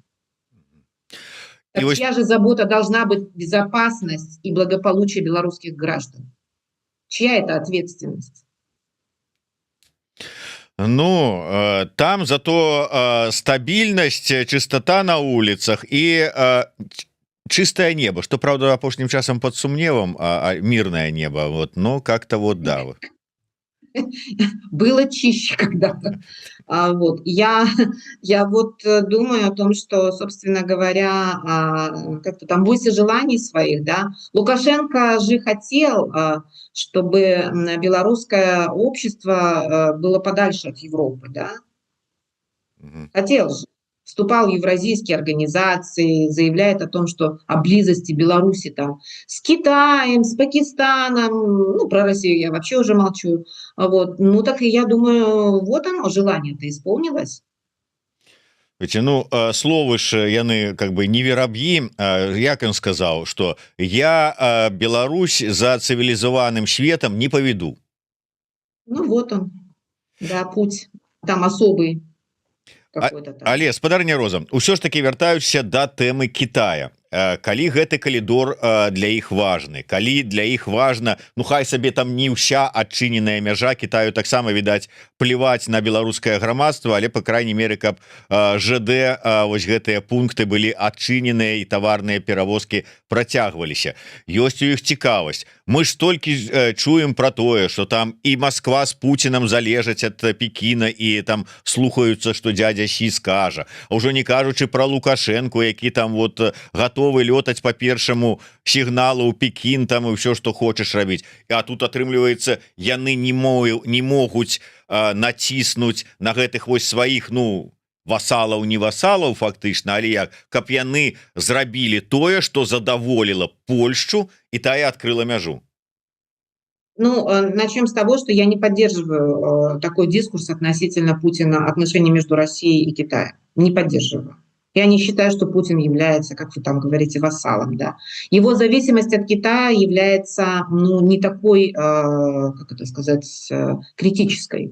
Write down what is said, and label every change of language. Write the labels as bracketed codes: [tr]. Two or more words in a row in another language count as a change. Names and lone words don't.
[ru] Так чья же забота должна быть безопасность и благополучие белорусских граждан? Чья это ответственность? Ну, там зато стабильность, чистота на улицах и чистое небо, что, правда, [be] апошнім часам под сумневом, [ru] мирное небо, но как-то да. Было чище когда-то. Я думаю о том, что, собственно говоря, как-то там бойся желаний своих, да. Лукашенко же хотел, чтобы белорусское общество было подальше от Европы, да. Хотел же. Вступал в евразийские организации, заявляет о том, что о близости Беларуси там с Китаем, с Пакистаном, про Россию я вообще уже молчу. Так и я думаю, вот оно, желание-то исполнилось. [be] Словы ж яны [ru] как бы [be] не вераб'і, як [ru] он сказал, что я Беларусь за цивилизованным светом не поведу. Вот он, да, путь там особый. [be] Але спадарня Роза, ўсё ж таки вяртаюся да тэмы Китая. Калі гэты калідор для іх важны, калі для іх важна, хай сабе там не ўся адчыненая мяжа, Китаю таксама, відаць, плеваць на беларускае грамадства, але [ru] по крайней мере, [be] каб ЖД вось гэтыя пункты былі адчыненыя і таварныя перавозкі працягваліся. Ёсць у іх цікавасць. Мы ж толькі чуем про тое, что там і Москва с Путиным залежаць ад Пекіна і там слухаюцца, что дядя Сі скажа. Ужо не кажучы про Лукашенко, які там готовы лётаць по першаму сігналу ў Пекін там і ўсё, што хочаш рабіць. А тут атрымліваецца, яны не могуць націснуць на гэтых вось сваіх, васалаў, не васалаў фактычна, але як, каб яны зрабілі тое, што задаволіла Польшчу, і тая адкрыла мяжу. [ru] Начнем с того, что я не поддерживаю такой дискурс относительно Путина, отношений между Россией и Китаем. Не поддерживаю. Я не считаю, что Путин является, как вы там говорите, вассалом. Да. Его зависимость от Китая является не такой, критической.